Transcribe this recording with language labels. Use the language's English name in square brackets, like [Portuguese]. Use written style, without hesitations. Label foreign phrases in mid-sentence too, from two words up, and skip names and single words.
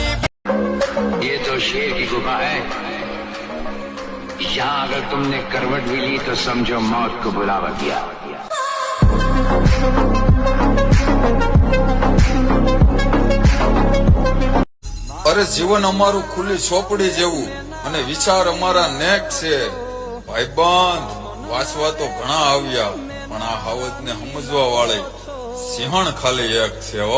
[Hindi] ये तो शेर की गुफा है। यहाँ अगर तुमने करवट भी ली तो समझो मौत को बुलावा किया। [Gujarati] અરે જીવન અમારું ખુલી ચોપડી જેવું અને વિચાર અમારા નેક છે ભાઈબંધ વાંચવા તો ઘણા આવ્યા પણ આ હાવજને સમજવા વાળી સિંહણ ખાલી એક છે હો।